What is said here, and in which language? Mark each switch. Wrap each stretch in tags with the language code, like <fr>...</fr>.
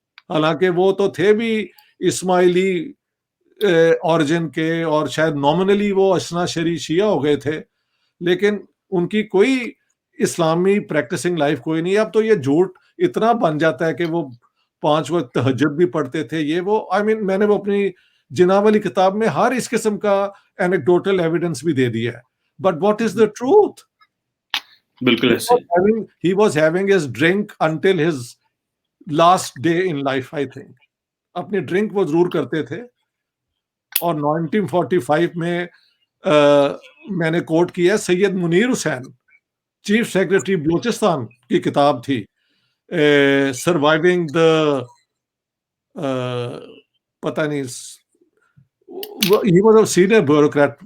<ur>حالانکہ وہ تو تھے بھی اسماعیلی اوریجن کے اور شاید نومنلی وہ اشنا شری شیعہ ہو گئے تھے, لیکن ان کی کوئی اسلامی پریکٹسنگ لائف کوئی نہیں. اب تو یہ جھوٹ اتنا بن جاتا ہے کہ وہ 5 وقت تہجد بھی پڑھتے تھے. یہ وہ میں نے وہ اپنی جناح والی کتاب میں ہر اس قسم کا اینیکڈوٹل ایویڈنس بھی دے دیا ہے.</ur> <en>But what is the truth?</en> <ur>بالکل</ur> <en>he was having his drink until his last day in life, I think.</en> <ur>اپنی ڈرنک وہ ضرور کرتے تھے. اور 1945 میں نے کوٹ کیا سید منیر حسین, چیف سیکرٹری بلوچستان کی کتاب تھی سروائیونگ دا پتہ نہیں</ur> <en>he was a senior bureaucrat.</en>